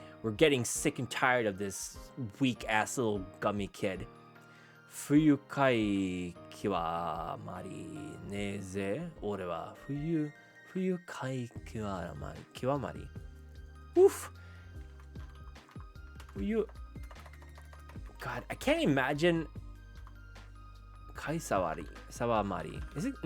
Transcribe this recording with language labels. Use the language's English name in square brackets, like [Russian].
[English] We're getting sick and tired of this weak ass little gummy kid. [Japanese] 不愉快極まりねえぜ俺は不愉快極まり Oof. [English] God, I can't imagine かいさわまり Is it?